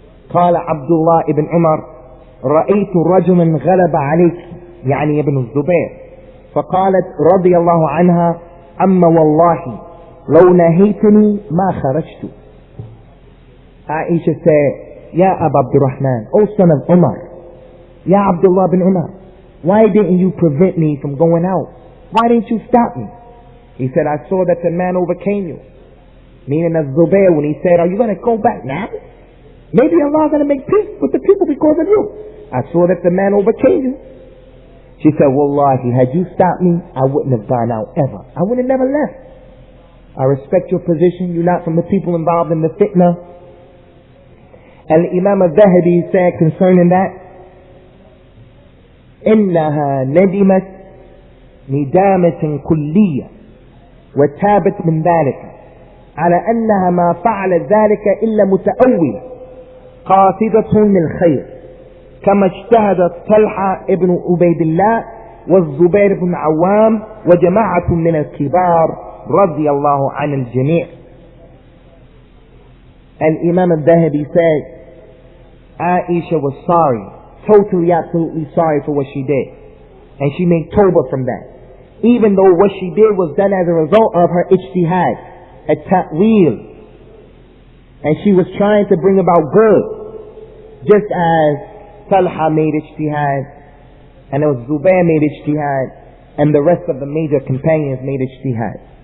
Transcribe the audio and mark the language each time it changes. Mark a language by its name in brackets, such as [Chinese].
[Arabic] قال عبد الله بن عمر رأيت رجلا غلب عليك، يعني ابن الزبير. فقالت رضي الله عنها أما والله لو نهيتني ما خرجت. [English] Aisha said, Ya Abu Abdurrahman, O son of Umar, Ya Abdullah bin Umar, why didn't you prevent me from going out? Why didn't you stop me? He said, I saw that the man overcame you. Meaning as Zubair, when he said, are you going to go back now? Maybe Allah is going to make peace with the people because of you. I saw that the man overcame you. She said, Wallahi, had you stopped me, I wouldn't have gone out ever. I would have never left. I respect your position. You're not from the people involved in the fitnah. And Imam al-Dhahabi said concerning that, [Arabic] إنها ندمت ندامة كلية وتابت من ذلك على أنها ما فعلت ذلك إلا متأولة قاصدة للخير كما اجتهدت طلحة ابن عبيد الله والزبير بن عوام وجماعة من الكبار رضي الله عن الجميع. [English] Al-Imam al-Dhahabi said Aisha was sorry, totally, absolutely sorry for what she did, and she made tawbah from that, even though what she did was done as a result of her ijtihad, a ta'wil, and she was trying to bring about good, just as Talha made ijtihad, and it was Zubair made ijtihad, and the rest of the major companions made ijtihad.